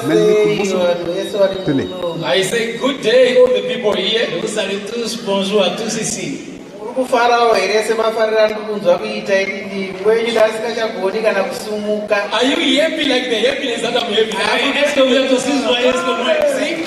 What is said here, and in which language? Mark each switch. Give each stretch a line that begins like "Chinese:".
English: I say good day to the people here.
French: Nous saluons tous, bonjour à tous ici.
English: Are you happy like the happiness that I'm happy?
French: Est-ce que vous êtes aussi joyeux que moi ici?